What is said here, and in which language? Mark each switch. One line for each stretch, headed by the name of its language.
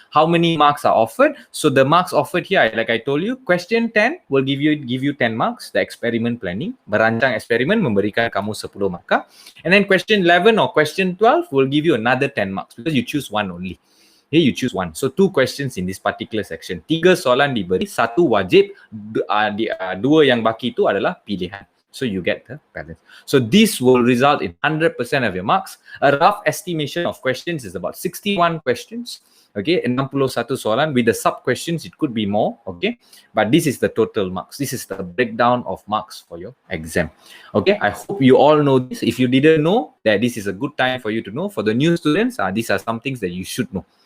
English: How many marks are offered? So the marks offered here, like I told you, question 10 will give you 10 marks, the experiment planning.
Malay: Merancang eksperimen memberikan kamu 10 markah.
English: And then question 11 or question 12 will give you another 10 marks because you choose one only. Here you choose one. So 2 questions in this particular section.
Malay: 3 soalan diberi, 1 wajib, 2 yang baki itu adalah pilihan.
English: So you get the balance. So this will result in 100% of your marks. A rough estimation of questions is about 61 questions. Okay,
Malay: 61 soalan.
English: With the sub questions, it could be more. Okay, but this is the total marks. This is the breakdown of marks for your exam. Okay, I hope you all know this. If you didn't know, that this is a good time for you to know. For the new students, these are some things that you should know.